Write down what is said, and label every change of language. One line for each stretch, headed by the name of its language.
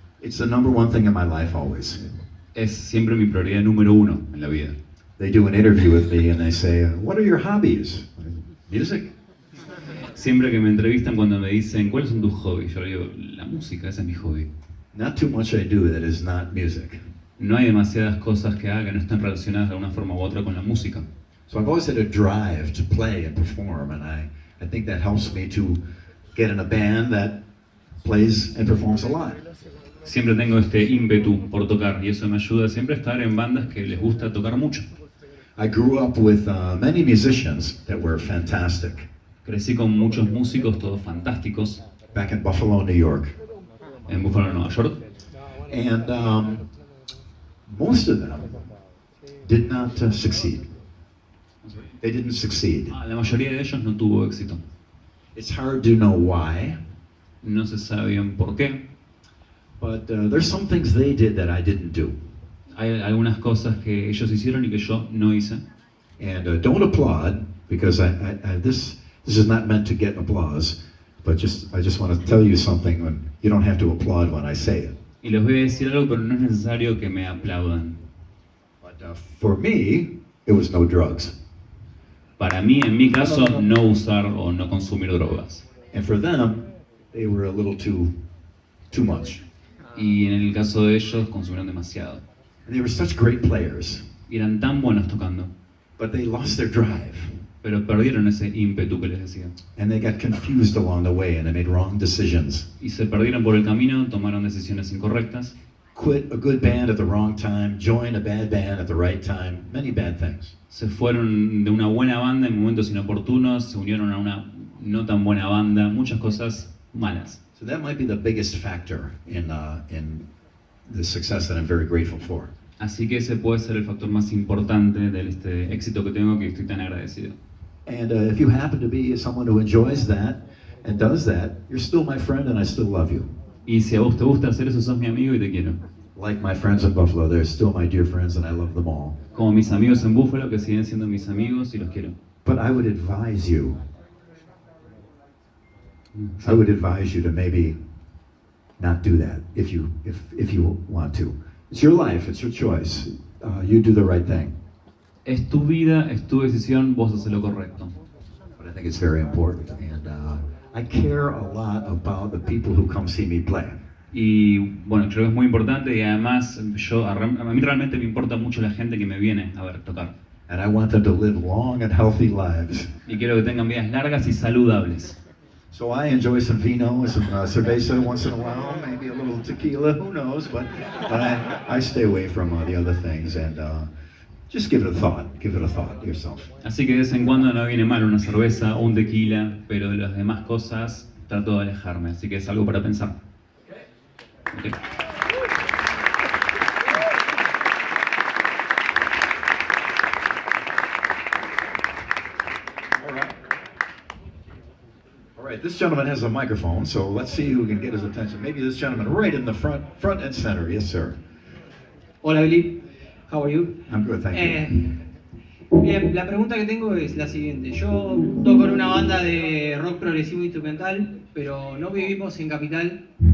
English: It's the number one thing in my life always.
Spanish: Es siempre mi prioridad número uno en la vida.
English: They do an interview with me and they say, what are your hobbies? Music.
Spanish: Siempre que me entrevistan cuando me dicen, ¿cuáles son tus hobbies? Yo le digo, la música, ese es mi hobby.
English: Not too much I do that is not music.
Spanish: No hay demasiadas cosas que haga que no estén relacionadas de alguna forma u otra con la música.
English: So I've always had a drive to play and perform, and I think that helps me to get in a band that plays and performs a lot.
Spanish: Siempre tengo este ímpetu por tocar y eso me ayuda siempre a estar en bandas que les gusta tocar mucho.
English: I grew up with many musicians that were fantastic.
Spanish: Crecí con muchos músicos, todos fantásticos,
English: Back in Buffalo, New York.
Spanish: en Buffalo, Nueva York.
English: And most of them did not succeed. They didn't succeed.
Spanish: La mayoría de ellos no tuvo éxito.
English: It's hard to know why,
Spanish: No se sabe bien por qué.
English: but there's some things they did that I didn't do.
Spanish: Hay algunas cosas que ellos hicieron y que yo no hice.
English: And don't applaud, because this is not meant to get applause, but I just want to tell you something when you don't have to applaud when I say it.
Spanish: Y les voy a decir algo, pero no es necesario que me aplaudan.
English: But for me, it was no drugs.
Spanish: Para mí, en mi caso, no usar o no consumir drogas.
English: And for them, they were a little too much.
Spanish: Y en el caso de ellos, consumieron demasiado.
English: And they were such great players,
Spanish: Y eran tan buenos tocando,
English: but they lost their drive.
Spanish: pero perdieron ese ímpetu que les decía.
English: And they got confused along the way, and they made wrong decisions.
Spanish: Y se perdieron por el camino, tomaron decisiones incorrectas.
English: Quit a good band at the wrong time, join a bad band at the right time, many bad things.
Spanish: Se fueron de una buena banda en momentos inoportunos, se unieron a una no tan buena banda, muchas cosas malas.
English: So that might be the biggest factor in the success that I'm very grateful for.
Spanish: Así que ese puede ser el factor más importante de este éxito que tengo, que estoy tan agradecido.
English: And if you happen to be someone who enjoys that and does that, you're still my friend and I still love you.
Spanish: Y si a vos te gusta hacer eso, sos mi amigo y te quiero.
English: Like my friends in Buffalo, they're still my dear friends and I love them all.
Spanish: Como mis amigos en Buffalo, que siguen siendo mis amigos y los quiero.
English: But I would advise you to maybe not do that if you want to. It's your life, it's your choice. You do the right thing.
Spanish: Es tu vida, es tu decisión, vos haces lo correcto.
English: But I think it's very important, and I care a lot about the people who come see me play.
Spanish: Y bueno, creo que es muy importante y además a mí realmente me importa mucho la gente que me viene a ver tocar.
English: And I want them to live long and healthy lives.
Spanish: Y quiero que tengan vidas largas y saludables.
English: So I enjoy some vino, some cerveza once in a while, maybe a little tequila, who knows? But I stay away from the other things and just give it a thought. Give it a thought yourself.
Spanish: Así que de vez en cuando no viene mal una cerveza o un tequila, pero de las demás cosas trato de alejarme, así que es algo para pensar.
English: Okay. All right, this gentleman has a microphone, so let's see who can get his attention. Maybe this gentleman right in the front and center. Yes, sir. Hola Billy, how are you? I'm good, thank you.
Spanish: Bien, la pregunta que tengo es la siguiente. Yo toco en una banda de rock progresivo instrumental, pero no vivimos en Capital.